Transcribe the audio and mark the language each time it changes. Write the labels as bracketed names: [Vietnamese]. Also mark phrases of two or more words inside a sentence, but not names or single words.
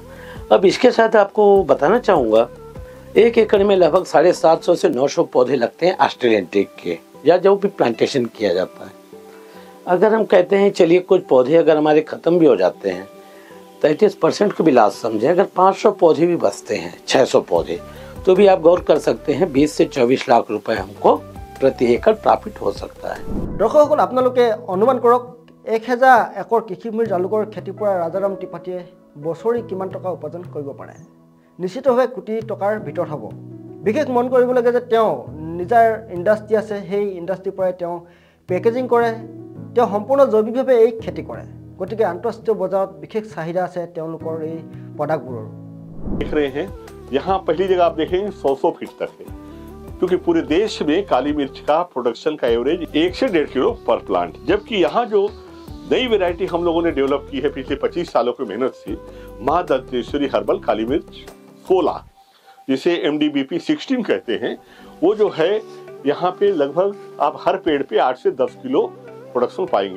[Hindi] अब इसके साथ आपको बताना चाहूँगा, 1 एकड़ में लगभग 750 से 900 पौधे लगते हैं [English] Australian teak [Hindi] के, या जो भी प्लांटेशन किया जाता है। अगर हम कहते हैं चलिए कुछ पौधे अगर हमारे ख़त्म भी हो जाते हैं, 33% को भी लास्ट समझें, अगर 500 पौधे भी बचते हैं, 600 पौधे, तो भी आप गौर कर सकते हैं 20 से 24 लाख रुपए हमको प्रति एकड़ प्रॉफिट हो सकता है। [Assamese] দৰ্শকসকল আপোনালোকে অনুমান কৰক 1000 একৰ কৃষিভূমিৰ জালুকৰ খেতিৰ পৰা ৰাজাৰাম ত্ৰিপাঠীয়ে বছৰি কিমান টকা উপাৰ্জন কৰিব পাৰে। নিশ্চিতভাৱে কোটি টকাৰ ভিতৰত হ'ব। বিশেষ মন কৰিব লাগে যে তেওঁ নিজৰ ইণ্ডাষ্ট্ৰি আছে, সেই ইণ্ডাষ্ট্ৰিৰ পৰাই তেওঁ পেকেজিং কৰে, তেওঁ সম্পূৰ্ণ জৈৱিকভাৱে এই খেতি কৰে। গতিকে আন্তঃৰাষ্ট্ৰীয় বজাৰত বিশেষ চাহিদা আছে তেওঁলোকৰ এই প্ৰডাক্টবোৰৰ। [Hindi] देख रहे हैं यहाँ पहली जगह आप देखेंगे 100 फीट तक है, क्योंकि पूरे देश में काली मिर्च का प्रोडक्शन का एवरेज 1 से 1.5 किलो पर प्लांट। जबकि यहाँ जो नई वैरायटी हम लोगों ने डेवलप की है पिछले 25 सालों की मेहनत से, माँ दंतेश्वरी हर्बल काली मिर्च 16, जिसे MDBP 16 कहते हैं, वो जो है यहाँ पे लगभग आप हर पेड़ पे 8 से 10 किलो प्रोडक्शन पाएंगे।